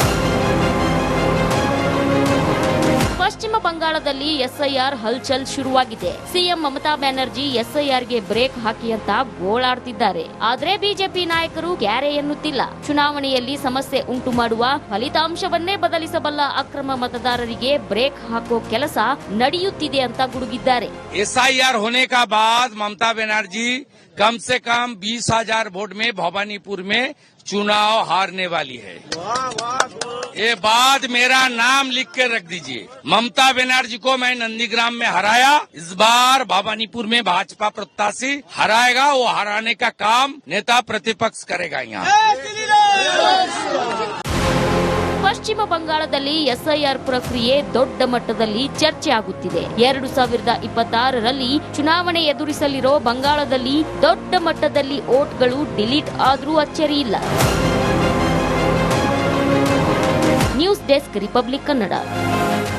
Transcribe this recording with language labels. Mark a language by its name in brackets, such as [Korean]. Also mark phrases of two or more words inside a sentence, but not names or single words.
[Kannada] ಪಶ್ಚಿಮ ಬಂಗಾಳದಲ್ಲಿ ಎಸ್ಐಆರ್ ಹಲ್ಚಲ್ ಶುರುವಾಗಿದೆ. ಸಿಎಂ ಮಮತಾ ಬ್ಯಾನರ್ಜಿ ಎಸ್ಐಆರ್ಗೆ ಬ್ರೇಕ್ ಹಾಕಿ ಅಂತ ಗೋಳಾಡ್ತಿದ್ದಾರೆ. ಆದ್ರೆ ಬಿಜೆಪಿ ನಾಯಕರು ಕ್ಯಾರೆ ಎನ್ನುತ್ತಿಲ್ಲ. ಚುನಾವಣೆಯಲ್ಲಿ ಸಮಸ್ಯೆ ಉಂಟು ಮಾಡುವ, ಫಲಿತಾಂಶವನ್ನೇ ಬದಲಿಸಬಲ್ಲ ಅಕ್ರಮ ಮತದಾರರಿಗೆ ಬ್ರೇಕ್ ಹಾಕೋ ಕೆಲಸ ನಡೆಯುತ್ತಿದೆ ಅಂತ ಗುಡುಗಿದ್ದಾರೆ. [Hindi] एसआईआर होने का बाद ममता बनर्जी कम से कम 20,000 वोट में भवानीपुर में चुनाव हारने वाली है। ये बात मेरा नाम लिख के रख दीजिए। ममता बनर्जी को मैं नंदीग्राम में हराया, इस बार भवानीपुर में भाजपा प्रत्याशी हराएगा। वो हराने का काम नेता प्रतिपक्ष करेगा। यहाँ [Kannada] ಪಶ್ಚಿಮ ಬಂಗಾಳದಲ್ಲಿ ಎಸ್ಐಆರ್ ಪ್ರಕ್ರಿಯೆ ದೊಡ್ಡ ಮಟ್ಟದಲ್ಲಿ ಚರ್ಚೆ ಆಗುತ್ತಿದೆ. 2026ರಲ್ಲಿ ಚುನಾವಣೆ ಎದುರಿಸಲಿರೋ ಬಂಗಾಳದಲ್ಲಿ ದೊಡ್ಡ ಮಟ್ಟದಲ್ಲಿ ವೋಟ್ಗಳು ಡಿಲೀಟ್ ಆದ್ರೂ ಅಚ್ಚರಿಯಿಲ್ಲ. ನ್ಯೂಸ್ ಡೆಸ್ಕ್, ರಿಪಬ್ಲಿಕ್ ಕನ್ನಡ.